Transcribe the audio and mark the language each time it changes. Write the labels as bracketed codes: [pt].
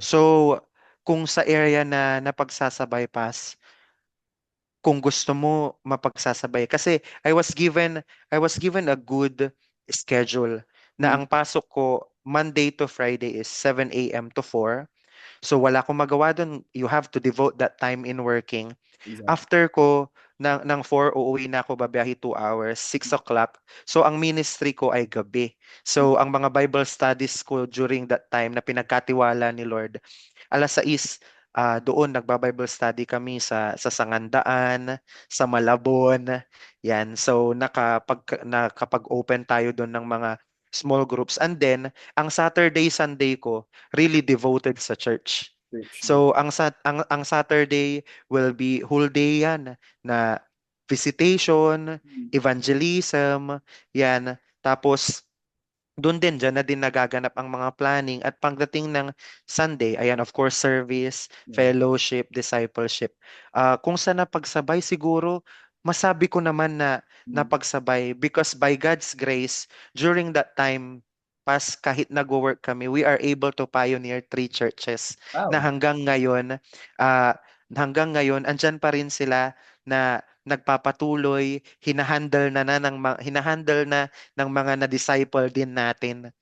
[tl] So, kung sa area na napagsasabay kung gusto mo mapagsasabay kasi [en] I was given a good schedule [tl] na Mm, ang pasok ko Monday to Friday is 7 a.m. to 4. So wala akong magawa doon. [en] You have to devote that time in working. exactly. [tl] After ko ng 4, uuwi na ako, babiyahe 2 hours, 6 o'clock. So ang ministry ko ay gabi. So ang mga Bible studies ko during that time na pinagkatiwala ni Lord, alas 6, doon nagba-Bible study kami sa Sangandaan, sa Malabon. Yan. So nakapag-open tayo doon ng mga small groups. [en] And then, ang Saturday, Sunday ko, really devoted sa church. Church. [tl] So, ang Saturday will be whole day yan na visitation, Mm, [en] evangelism, yan. [tl] Tapos, doon din, dyan na din nagaganap ang mga planning. At pagdating ng Sunday, ayan, of course, service, [en] yeah. fellowship, discipleship. [tl] Kung sa napagsabay, siguro, masabi ko naman na Mm, [en] napagsabay because by God's grace, during that time, [tl] kahit nag-work kami, [en] we are able to pioneer 3 churches na wow. [tl] ah, hanggang ngayon, andyan pa rin sila na nagpapatuloy, hinahandle na ng mga na-disciple din natin.